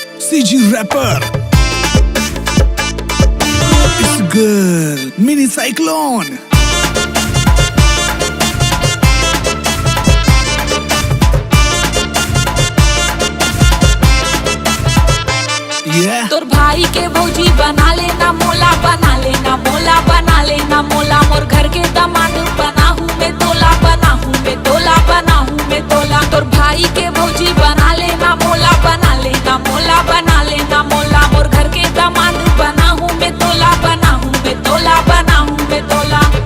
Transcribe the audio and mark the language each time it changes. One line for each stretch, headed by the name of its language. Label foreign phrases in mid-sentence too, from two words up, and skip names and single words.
English: CG rapper. It's a girl, Mini Cyclone. Yeah.
Chhattisgarhi: तोर भाई के भौजी बना लेना मोला, बना लेना मोला, बना लेना मोला। मोर घर के दामाद बना हूँ मैं तोला, बना हूँ मैं तोला, बना हूँ मैं तोला। तोर भाई के भौजी बना लेना मोला, बना लेना मोला, बना लेना मोला। मोर घर के दामाद बना हूँ मैं तोला, बना हूँ मैं तोला, बना हूँ मैं तोला।